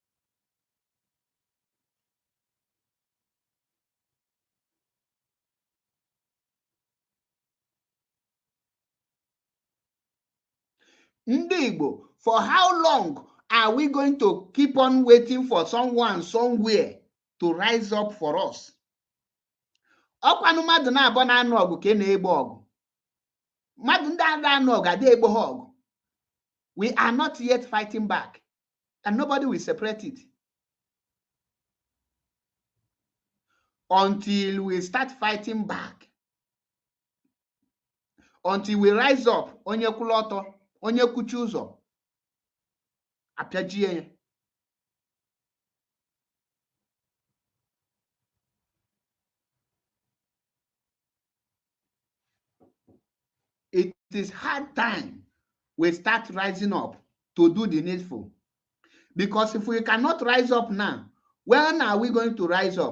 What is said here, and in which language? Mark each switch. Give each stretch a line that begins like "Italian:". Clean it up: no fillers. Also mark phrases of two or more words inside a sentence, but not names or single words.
Igbo: Ndị Igbo,
English: for how long are we going to keep on waiting for someone somewhere to rise up for us?
Igbo: Ọkwanụ mmadụ na-abọ na-anụ ọgụ ka na-egbu ọgụ. Mmadụ ndị agha anụ ọgụ adị egbu ha ọgụ.
English: We are not yet fighting back, and nobody will separate it until we start fighting back. Until we rise up,
Igbo: onye kwụrụ ọtọ, onye kwuchi ụzọ, apịajie ya.
English: It is hard time we start rising up to do the needful. Because if we cannot rise up now, when are we going to rise up?